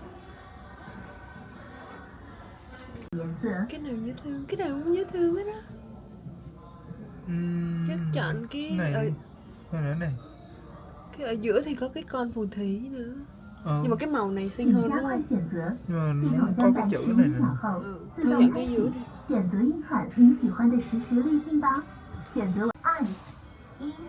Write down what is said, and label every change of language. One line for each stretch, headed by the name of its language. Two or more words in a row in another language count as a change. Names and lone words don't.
Vietnamese: Cái nào dễ thương, cái nào cũng dễ thương hết á. Chắc chọn cái này, này này. Cái ở giữa thì có cái con phù thủy nữa. Nhưng mà cái màu này xinh hơn đúng không? Nhưng mà nó có cái chữ này nè. Thôi chọn cái giữa đi.
Chinese: 选择一款你喜欢的实时滤镜吧，选择2、1。